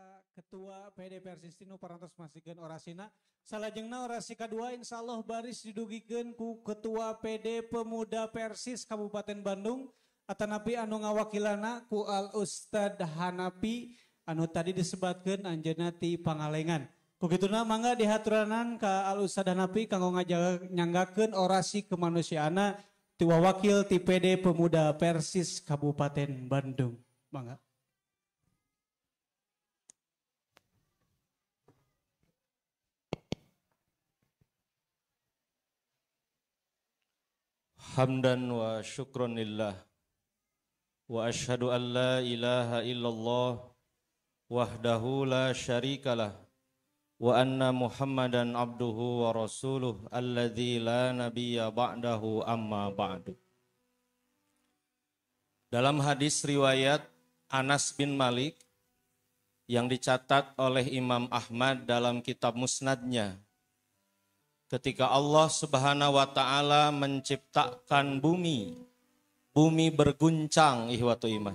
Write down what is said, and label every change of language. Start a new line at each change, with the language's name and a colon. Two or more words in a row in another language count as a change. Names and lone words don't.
Sundanese: Ketua PD Persis Tinu parantos masihkeun orasina. Salajengna orasi kedua insyaallah baris didugikeun ku Ketua PD Pemuda Persis Kabupaten Bandung atanapi anu ngawakilana ku Al Ustad Hanapi anu tadi disebatkeun anjeunna ti Pangalengan. Kukituna mangga dihaturanan ka Al Ustad Hanapi kanggo nyanggakeun orasi kemanusiaana ti wakil ti PD Pemuda Persis Kabupaten Bandung. Mangga.
Arabic: حمدا وشكرا لله وأشهد أن لا إله إلا الله وحده لا شريك له وأن محمدا عبده ورسوله الذي لا نبي بعده أما بعد.
Indonesian: Dalam hadis riwayat Anas bin Malik yang dicatat oleh Imam Ahmad dalam kitab Musnadnya, ketika Allah
Arabic: سبحانه وتعالى
Indonesian: menciptakan bumi, bumi berguncang ihwatu iman.